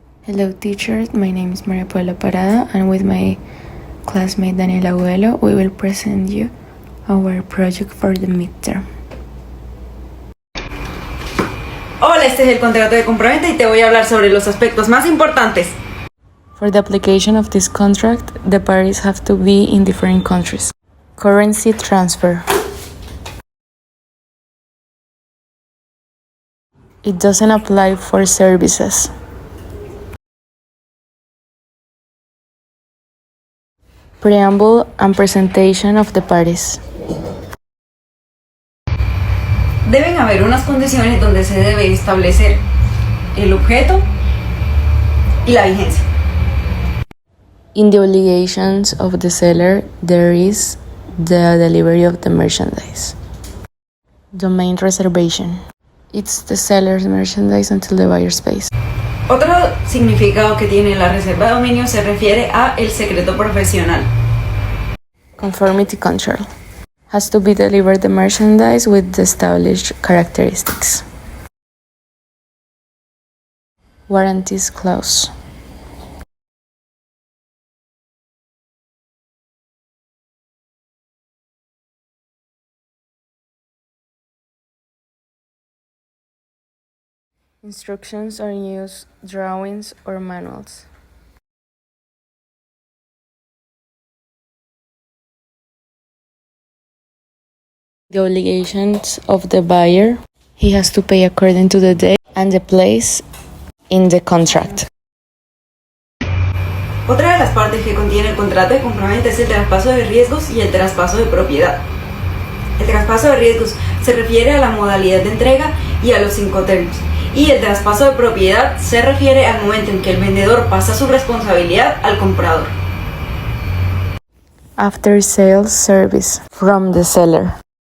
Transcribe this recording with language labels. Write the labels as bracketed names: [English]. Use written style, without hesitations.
[English] Hello teachers, my name is María Parada and with my classmate Daniela Agudelo we will present you our project for the midterm. [Spanish] Hola, este es el contrato de compraventa y te voy a hablar sobre los aspectos más importantes. [English] For the application of this contract, the parties have to be in different countries. Currency transfer. It doesn't apply for services. Preamble and presentation of the parties. [Spanish] Deben haber unas condiciones donde se debe establecer el objeto y la vigencia. [English] In the obligations of the seller, there is the delivery of the merchandise. Domain reservation. It's the seller's merchandise until the buyer's pays. [Spanish] Otro significado que tiene la reserva de dominio se refiere a el secreto profesional. [English] Conformity control. Has to be delivered the merchandise with the established characteristics. Warranties clause. Instructions or use drawings or manuals. The obligations of the buyer. He has to pay according to the date and the place in the contract. [Spanish] Otra de las partes que contiene el contrato de compraventa es el traspaso de riesgos y el traspaso de propiedad. El traspaso de riesgos se refiere a la modalidad de entrega y a los Incoterms. Y el traspaso de propiedad se refiere al momento en que el vendedor pasa su responsabilidad al comprador. [English] After sales service from the seller.